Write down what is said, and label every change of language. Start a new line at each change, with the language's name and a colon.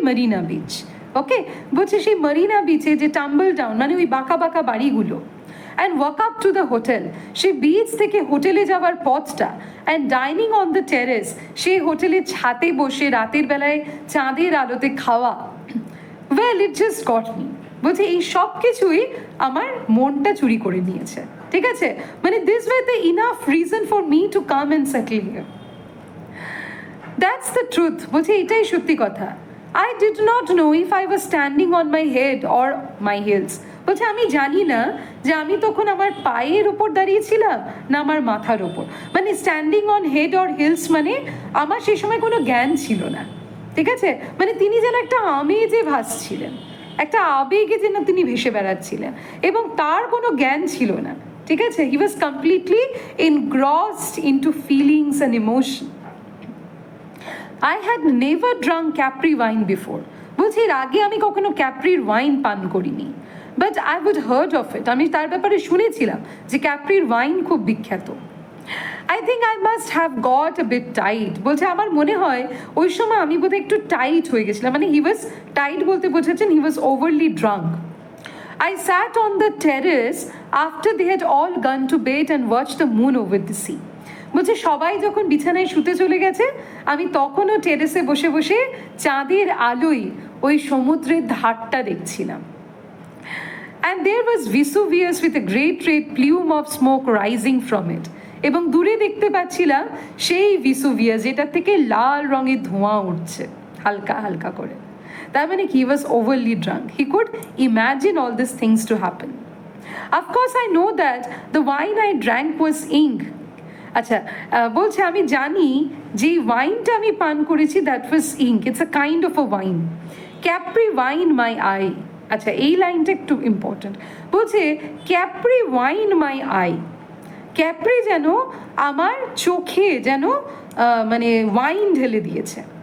Bangla: Marina beach, ওকে। বলছে সেই মেরিনা বিচে যে
English: tumble down
Bangla: মানে ওই বাঁকা বাঁকা বাড়িগুলো,
English: and walk up to the hotel,
Bangla: সেই বিচ থেকে হোটেলে যাওয়ার পথটা,
English: and dining on the terrace,
Bangla: সেই হোটেলের ছাদে বসে রাতের বেলায় চাঁদের আলোতে খাওয়া,
English: Well it just got me.
Bangla: বলছে এই সব কিছুই আমার মনটা চুরি করে নিয়েছে, ঠিক আছে।
English: মানে this way the enough reason for me to come and settle here. That's the truth.
Bangla: বলছে এটাই সত্যি কথা।
English: I did not know if I was standing on my head or my heels.
Bangla: বলছে আমি জানি না যে আমি তখন আমার পায়ের ওপর দাঁড়িয়েছিলাম না আমার মাথার ওপর, মানে
English: standing on head or heels
Bangla: মানে আমার সেই সময় কোনো জ্ঞান ছিল না, ঠিক আছে। মানে তিনি যেন একটা আমেজে ভাসছিলেন, একটা আবেগে যেন তিনি ভেসে বেড়াচ্ছিলেন, এবং তার কোনো জ্ঞান ছিল না, ঠিক আছে।
English: He was completely engrossed into feelings and emotion. I had never drunk Capri wine before.
Bangla: বলছি এর আগে আমি কখনো ক্যাপ্রির ওয়াইন পান করিনি,
English: but I would heard of it,
Bangla: আমি তার ব্যাপারে শুনেছিলাম যে ক্যাপ্রির ওয়াইন খুব বিখ্যাত।
English: I think I must have got a bit tight.
Bangla: বলছে আমার মনে হয় ওই সময় আমি বোধহয় একটু টাইট হয়ে গেছিলাম, মানে
English: he was tight
Bangla: বলতে বোঝাচ্ছেন
English: He was overly drunk. I sat on the terrace after they had all gone to bed and watched the moon over the sea.
Bangla: বলছে সবাই যখন বিছানায় শুতে চলে গেছে আমি তখনও টেরেসে বসে বসে চাঁদের আলোয় ওই সমুদ্রের ধারটা দেখছিলাম।
English: And there was Vesuvius with a great red plume of smoke rising from it.
Bangla: এবং দূরে দেখতে পাচ্ছিলাম সেই ভিসুভিয়াস যেটা থেকে লাল রঙের ধোঁয়া উঠছে হালকা হালকা করে। তার মানে
English: he was overly drunk. He could imagine all these things to happen. Of course, I know that the wine I drank was ink,
Bangla: আচ্ছা, বলছে আমি জানি যে ওয়াইনটা আমি পান করেছি
English: that was ink, it's a kind of a wine,
Bangla: Capri wine my I. আচ্ছা, এই লাইনটা একটু ইম্পর্টেন্ট। বলছে Capri wine my I, Capri যেন আমার চোখে যেন মানে ওয়াইন ঢেলে দিয়েছে।